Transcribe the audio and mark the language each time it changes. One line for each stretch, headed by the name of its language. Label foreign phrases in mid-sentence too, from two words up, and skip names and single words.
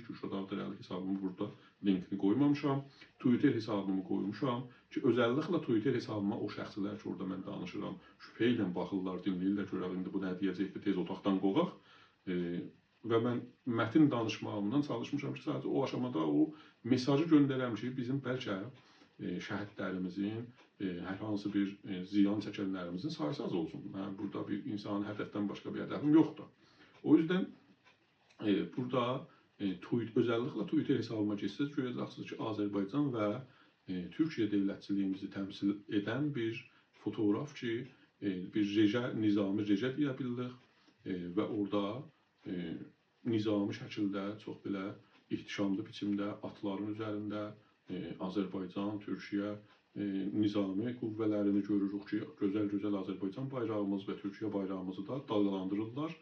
Azerbaijani: Gürşad Ağdərəli hesabımı burada linkini qoymamışam. Twitter hesabımı qoymuşam ki, özəlliklə Twitter hesabıma o şəxslər ki, orada mən danışıram, şübhə ilə baxırlar, dinləyirlər, görər indi bu nə deyəcəkdir, tez otaqdan qovaq. Və mən mətin danışmağımdan çalışmışam ki, sadəcə o aşamada o mesajı göndərəm ki, bizim bəlkə şəhidlərimizin, hər hansı bir ziyan çəkənlərimizin sayısı az olsun. Mən burada bir insanın hədəfdən başqa bir hədəfim yoxdur.
Turkish: O yüzden burada özellikle Twitter hesabıma geçseniz göreceksiniz ki, Azerbaycan ve Türkiye devletçiliğimizi temsil eden bir fotoğraf ki, bir nizami reje deyə ve orada
Azerbaijani: nizami şəkildə çox belə ihtişamlı biçimdə atların üzərində Azərbaycan, Türkiyə nizami qüvvələrini görürük ki, gözəl-gözəl Azərbaycan bayrağımız və Türkiyə bayrağımızı da dalgalandırırlar.